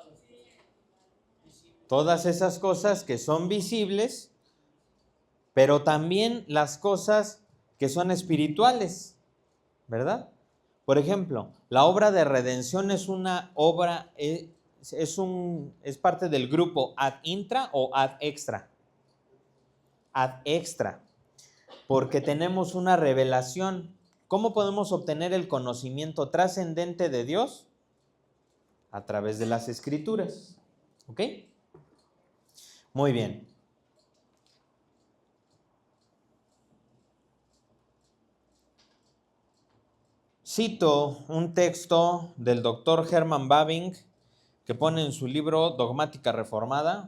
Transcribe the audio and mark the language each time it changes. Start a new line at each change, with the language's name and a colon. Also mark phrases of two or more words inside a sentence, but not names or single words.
Spanish: Todas esas cosas que son visibles, pero también las cosas que son espirituales, ¿verdad? Por ejemplo, la obra de redención es una obra, es parte del grupo
Latin: ad intra
Spanish: o
Latin: ad extra. Ad extra,
Spanish: porque tenemos una revelación. ¿Cómo podemos obtener el conocimiento trascendente de Dios? A través de las Escrituras. ¿Ok? Muy bien. Cito un texto del doctor Herman Bavinck que pone en su libro Dogmática Reformada.